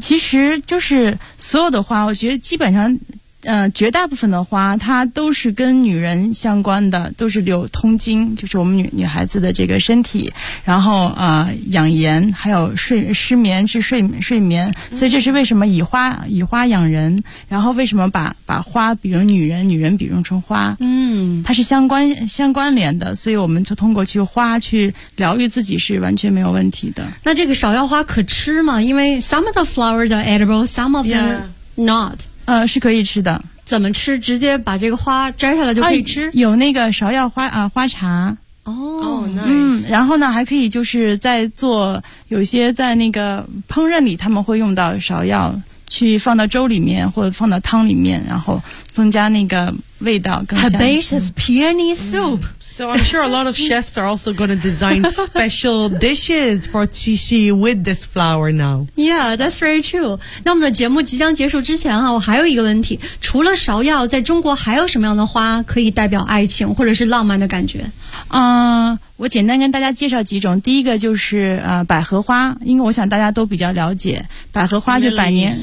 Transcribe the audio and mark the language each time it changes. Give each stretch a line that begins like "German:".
Chinese: 其实就是所有的花，我觉得基本上绝大部分的花它都是跟女人相关的，都是有通经，就是我们女孩子的这个身体，然后养颜，还有失眠是睡眠。所以这是为什么以花养人，然后为什么把花比如女人，女人比如成花，它是相关联的。所以我们就通过去花去疗愈自己是完全没有问题的。那这个芍药花可吃吗？因为
English: some of the flowers are edible, some of them not。
Chinese: 是可以吃的。怎么吃？直接把这个花摘下来就可以吃？有那个芍药花花茶。哦，
English: nice。
Chinese: 然后呢，还可以就是在做，有些在那个烹饪里，他们会用到芍药，去放到粥里面或者放到汤里面，然后增加那个味道更
English: 香。Herbaceous peony soup。 So I'm sure a lot of chefs are also going to design special dishes for Qixi with this flower now. Yeah, that's very true.
Chinese: 那我们的节目即将结束之前啊，我还有一个问题，除了芍药，在中国还有什么样的花可以代表爱情或者是浪漫的感觉？我简单跟大家介绍几种。第一个就是百合花，因为我想大家都比较了解百合花，就百年